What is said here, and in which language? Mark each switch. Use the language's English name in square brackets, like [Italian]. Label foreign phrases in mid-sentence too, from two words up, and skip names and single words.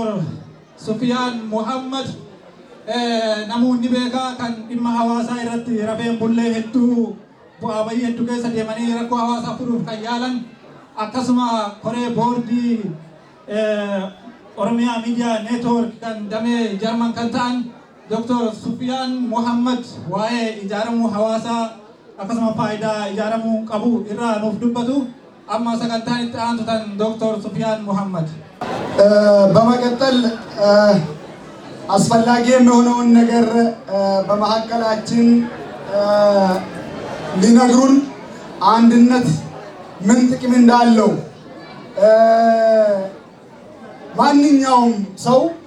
[Oromo] Sufiyaan Muhammad namoonni beekaa kan dhimma hawaasaa irratti rafeen bullee hedduu bu'aa bayii hedduu keessa deemanii rakkoo hawaasaa furuuf kan yaalan akkasuma koree boordii Oromiyaa Miidiyaa Neetwoork kan damee Jarman kan ta'an Dr. Sufiyaan Muhammad waa'ee ijaaramuu hawaasaa akkasuma faayidaa ijaaramuu qabu irraa nuuf dubbatu. amma sagantaan itti aantutan Dr. Sufiyaan Muhammad [Amharic] በመቀጠል አስፈላጊ የሚሆነውን ነገር በመካከላችን ሊነግሩን አንድነት ምን ጥቅም እንዳለው ማንኛውም ሰው